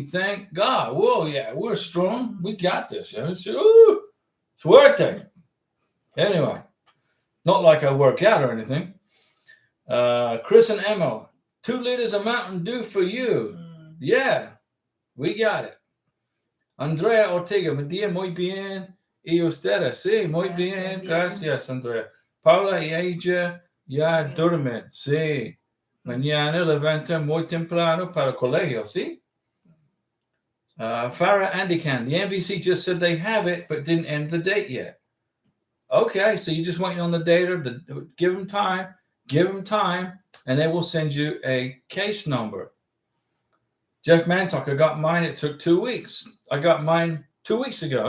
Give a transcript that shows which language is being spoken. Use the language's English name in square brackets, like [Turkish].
[English] Thank God. Whoa, yeah, we're strong. We got this. [Spanish] Suerte. [English] Anyway, not like I work out or anything. Chris and Emma, 2 liters of Mountain Dew for you. Yeah, we got it. [Spanish] Andrea Ortega, me día muy bien. Y ustedes, sí, muy bien. Gracias, Andrea. Paula y ella ya duermen, sí. Mañana levantan muy temprano para el colegio, ¿sí? [English] Farah Andikan, the NBC just said they have it, but didn't end the date yet. Okay, so you're just waiting on the data. Give them time, and they will send you a case number. Jeff Mantock, I got mine. It took 2 weeks. I got mine 2 weeks ago.